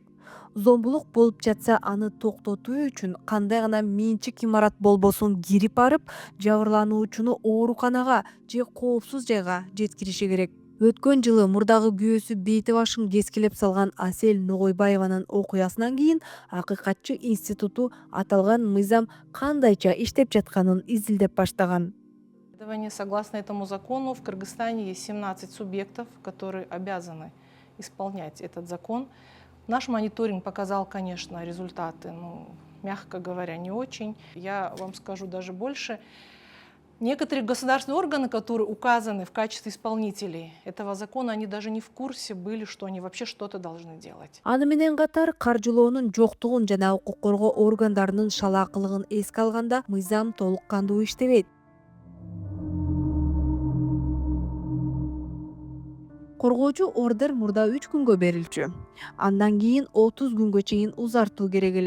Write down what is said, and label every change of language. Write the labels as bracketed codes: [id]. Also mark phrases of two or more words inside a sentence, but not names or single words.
[ky] Зомбулук болуп жатса, аны токтотуу үчүн кандай гана менчик имарат болбосун кирип барып, жабырлануучуну ооруканага же коопсуз жайга жеткириши керек. Өткөн жылы мурдагы күйөөсү бейти башын кескилеп салган Асель Ногойбаеванын окуясынан кийин Акыйкатчы институту аталган мыйзам кандайча иштеп жатканын изилдеп баштаган. [ru] Согласно этому закону в Кыргызстане есть 17 субъектов, которые обязаны исполнять этот закон. Наш мониторинг показал, конечно, результаты, мягко говоря, не очень. Я вам скажу даже больше. Некоторые государственные органы, которые указаны в качестве исполнителей этого закона, они даже не в курсе были, что они вообще что-то должны делать. [ky] Аны менен катар каржылоонун жоктугун жана укук коргоо органдарынын шалаакылыгын эске алганда мыйзам толук кандуу иштебейт. Коргоочу ордер мурда 3 күнгө берилчү. Андан кийин 30 күнгө чейин узартуу керек эле.